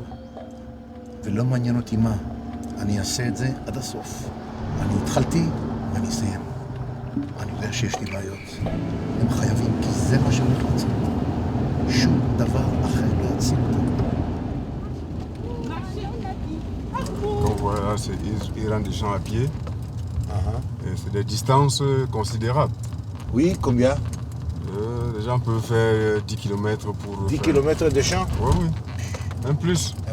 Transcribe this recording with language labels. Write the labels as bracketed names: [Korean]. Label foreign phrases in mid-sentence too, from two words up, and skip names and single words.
[Hebrew] ולא מעניין אותי מה. אני אעשה את זה עד הסוף. אני התחלתי ואני אסיים. אני יודע שיש לי בעיות. הם חייבים, כי זה מה שאני רוצה. שום דבר אחר לא יציל אותי. [French] Donc voilà, c'est Iran des champs à pied. Et c'est des distances considérables. Oui, combien? Les gens peuvent faire 10 km pour... 10 km de champs? Oui, oui. Même plus.